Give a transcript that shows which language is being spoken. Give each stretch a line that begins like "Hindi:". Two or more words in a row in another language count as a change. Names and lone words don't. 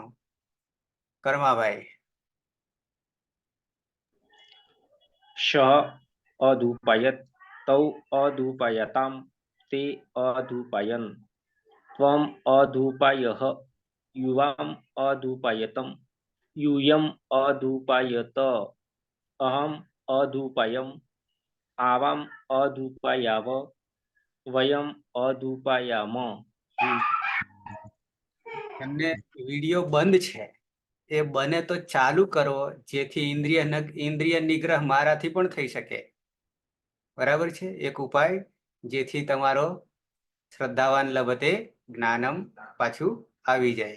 Gujarati: કર્માભાઈ.
Sanskrit: श अधुपायत, तौ अधुपायताम, ते अधुपायन, त्वम अधुपायः, युवाम अधुपायतम, यूयम अधुपायत, अहम अधुपायम, आवाम अधुपायाव, वयम अधुपायाम.
Gujarati: એમને વિડીયો બંધ છે, એ બને તો ચાલુ કરો, જેથી ઇન્દ્રિય નિગ્રહ મારાથી પણ થઈ શકે. બરાબર છે. એક ઉપાય, જેથી તમારો
Sanskrit: श्रद्धावान लभते ज्ञानम
Gujarati: પાછું આવી જાય.